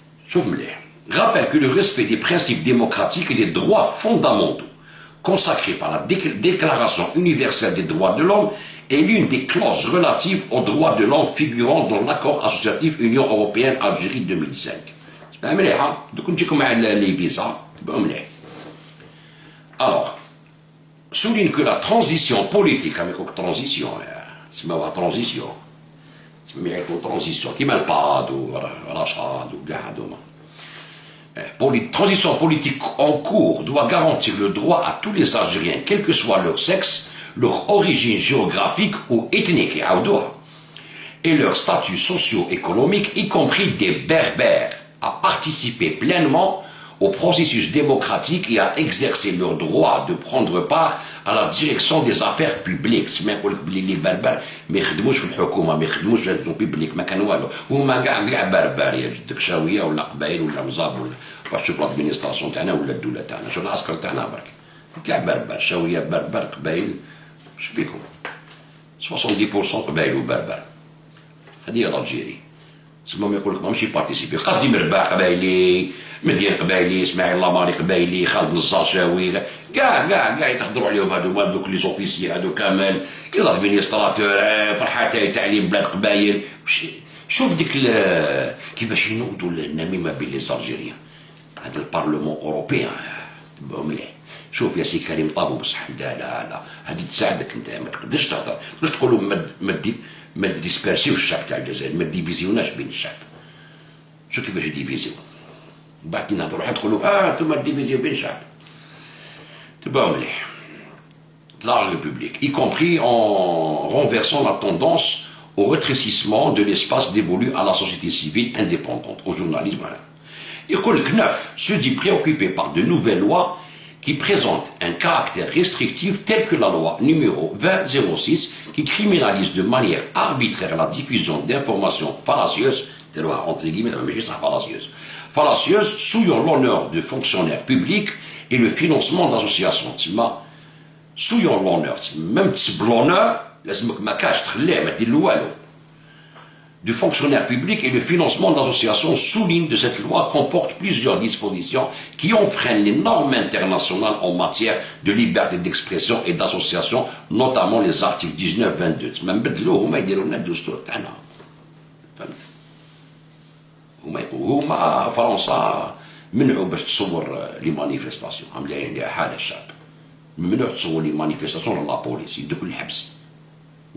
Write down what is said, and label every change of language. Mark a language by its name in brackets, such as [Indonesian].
[Arabic] شوف مليح [French] rappelle que le respect des principes démocratiques et des droits fondamentaux consacrés par la Déclaration universelle des droits de l'homme est l'une des clauses relatives aux droits de l'homme figurant dans l'accord associatif Union européenne-Algérie 2005. [Arabic] مليحه دوك نجيكم مع لي فيزا تبعوا مليح. [French] Alors souligne que la transition politique avec transition [Arabic] تسموها [French] transition transition [Arabic] كيما الباد ورشاد وكاع هذوما [French] transition politique en cours doit garantir le droit à tous les Algériens quel que soit leur sexe leur origine géographique ou ethnique et leur statut socio-économique y compris des berbères à participer pleinement au processus démocratique et à exercer leur droit de prendre part à la direction des affaires publiques. [Arabic] سما يقول لك بلي لي بربر ما يخدموش في الحكومه ما يخدموش في البيبليك ما كان والو هما كاع بربر يا جدك شاويه ولا قبايل ولا مزاب ولا واش تشوف لادمينستراسيون تاعنا ولا الدوله تاعنا شوف العسكر تاعنا برك كاع بربر شاويه بربر قبايل واش بيكم 70% قبايل وبربر هذه هي الجيري تسمى يقول لك ماشي بارتيسيبي قصدي مرباح قبايلي مديان قبايلي اسماعيل لاماري قبايلي خالد الزاشاوي كاع يتهضروا عليهم هذوما دوك لي زوفيسي هذو كامل يلا ادمينستراتور فرحاتي تعليم بلاد قبايل شوف ديك كيفاش ينوضوا النميمه بين لي زالجيريان هذا البارلمون اوروبيان مليح شوف يا سي كريم طابو بصح لا هذه تساعدك انت ما تقدرش تهضر تقدرش تقول لهم ما ديسبيرسيوش الشعب تاع الجزائر ما ديفيزيوناش بين الشعب شوف كيفاش ديفيزيون بعد كي نهضروا واحد تقولوا انتم ديفيزيون بين الشعب تبعوا مليح طلع الريبوبليك [French] y compris en renversant la tendance au rétrécissement de l'espace dévolu à la société civile indépendante, au journalisme. Voilà. [Arabic] يقول لك [French] 9 se dit préoccupé par de nouvelles lois qui présentent un caractère restrictif tel que la loi numéro 2006 qui criminalise de manière arbitraire la diffusion d'informations fallacieuses, des lois entre guillemets, mais juste fallacieuses, souillant l'honneur de fonctionnaires publics et le financement d'associations. souillant l'honneur, même l'honneur, du fonctionnaire public et le financement d'associations souligne de cette loi comporte plusieurs dispositions qui enfreignent les normes internationales en matière de liberté d'expression et d'association, notamment les articles 19-22. [Arabic] Même بدلوه هما يديروا لنا الدستور تاعنا. فهمت؟ هما فرنسا منعوا باش تصور لي مانيفيستاسيون، عاملين لها حالة الشعب. ممنوع تصور لي مانيفيستاسيون لا بوليس، يدوك الحبس.